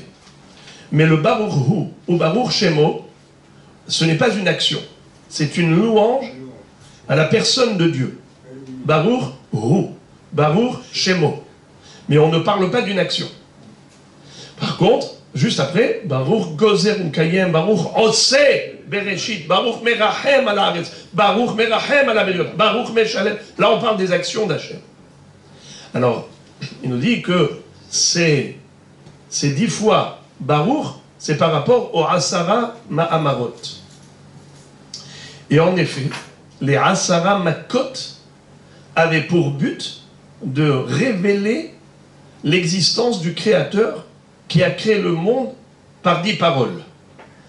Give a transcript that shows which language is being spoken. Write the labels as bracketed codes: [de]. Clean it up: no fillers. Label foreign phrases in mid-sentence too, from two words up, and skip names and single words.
[fr] Mais le [he] ברוך הוא [fr] ou [he] ברוך שמו, [fr] ce n'est pas une action. C'est une louange à la personne de Dieu. [he] ברוך הוא. ברוך שמו. [fr] Mais on ne parle pas d'une action. Par contre, juste après, [he] ברוך גוזר ומקיים, ברוך עושה בראשית, ברוך מרחם על הארץ, ברוך מרחם על הבריות, ברוך משלם. [fr] Là, on parle des actions d'Hachem. Alors, il nous dit que ces 10 fois Baruch, c'est par rapport au [he] עשרה מאמרות. [fr] Et en effet, les [he] עשר מכות [fr] avaient pour but de révéler l'existence du Créateur qui a créé le monde par 10 paroles.